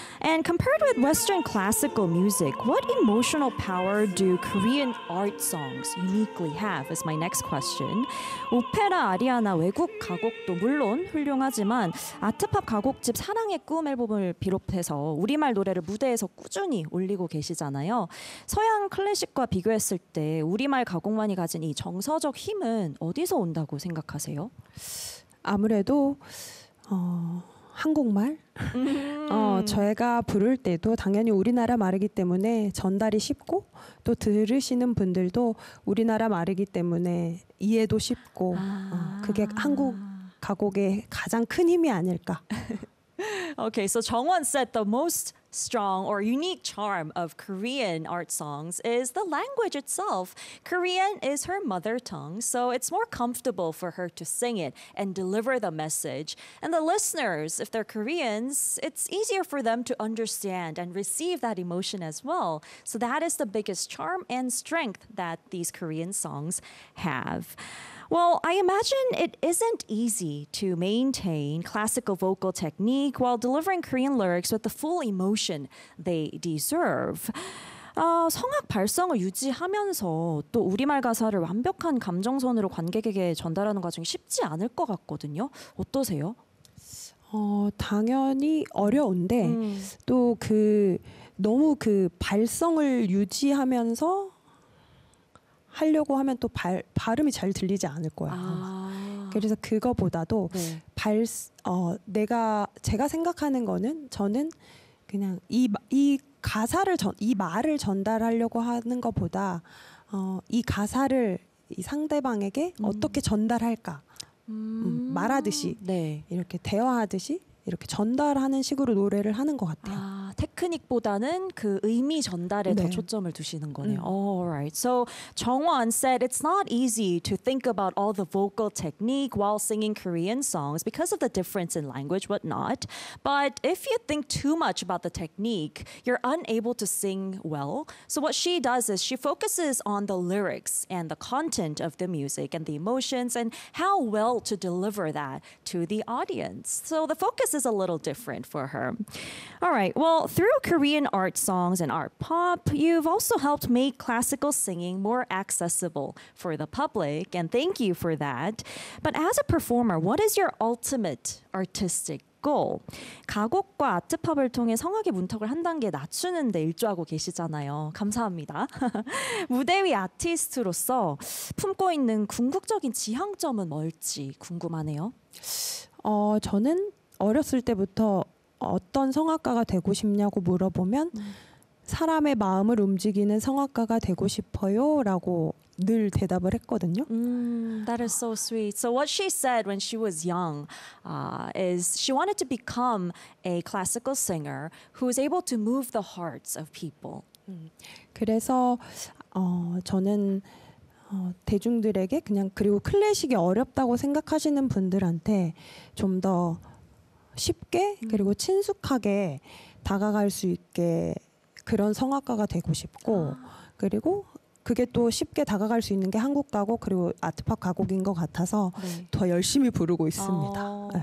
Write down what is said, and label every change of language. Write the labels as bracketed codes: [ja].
[en] And compared with Western classical music, what emotional power do Korean art songs uniquely have? Is my next question. [ko] 오페라, 아리아나, 외국 가곡도 물론 훌륭하지만 아트팝 가곡집 사랑의 꿈 앨범을 비롯해서 우리말 노래를 무대에서 꾸준히 올리고 계시잖아요. 서양 클래식과 비교했을 때 우리말 가곡만이 가진 이 정서적 힘은 어디서 온다고 생각하세요? 아무래도 한국말? 저희가 부를 때도 당연히 우리나라 말이기 때문에 전달이 쉽고 또 들으시는 분들도 우리나라 말이기 때문에 이해도 쉽고 그게 한국 가곡의 가장 큰 힘이 아닐까. [en] Okay, so Jeongwon said the most strong or unique charm of Korean art songs is the language itself. Korean is her mother tongue, so it's more comfortable for her to sing it and deliver the message. And the listeners, if they're Koreans, it's easier for them to understand and receive that emotion as well. So that is the biggest charm and strength that these Korean songs have. Well, I imagine it isn't easy to maintain classical vocal technique while delivering Korean lyrics with the full emotion they deserve. [ko] 성악 발성을 유지하면서 또 우리말 가사를 완벽한 감정선으로 관객에게 전달하는 과정이 쉽지 않을 것 같거든요. 어떠세요? 당연히 어려운데 또 그 너무 그 발성을 유지하면서 하려고 하면 또 발음이 잘 들리지 않을 거야. 그래서 그거보다도 제가 생각하는 거는 저는 그냥 이 말을 전달하려고 하는 것보다 이 가사를 이 상대방에게 어떻게 전달할까? 말하듯이 이렇게 대화하듯이 이렇게 전달하는 식으로 노래를 하는 것 같아요. 테크닉보다는 그 의미 전달에 더 초점을 두시는 거네요. [en] Alright. So, Jeongwon said it's not easy to think about all the vocal technique while singing Korean songs because of the difference in language, whatnot. But if you think too much about the technique, you're unable to sing well. So what she does is she focuses on the lyrics and the content of the music and the emotions and how well to deliver that to the audience. So the focus is a little different for her. Alright. Well, through Korean art songs and art pop, you've also helped make classical singing more accessible for the public, and thank you for that. But as a performer, what is your ultimate artistic goal? [ko] 가곡과 아트팝을 통해 성악의 문턱을 한 단계 낮추는 데 일조하고 계시잖아요. 감사합니다. 무대 위 아티스트로서 품고 있는 궁극적인 지향점은 뭘지 궁금하네요. 저는 어렸을 때부터 어떤 성악가가 되고 싶냐고 물어보면 사람의 마음을 움직이는 성악가가 되고 싶어요 라고 늘 대답을 했거든요. [en] That is so sweet. So what she said when she was young is she wanted to become a classical singer who is able to move the hearts of people. [ko] 그래서 저는 대중들에게 그냥 그리고 클래식이 어렵다고 생각하시는 분들한테 좀 더 쉽게 그리고 친숙하게 다가갈 수 있게 그런 성악가가 되고 싶고 그리고 그게 또 쉽게 다가갈 수 있는 게 한국 가곡 그리고 아트팝 가곡인 것 같아서 더 열심히 부르고 있습니다.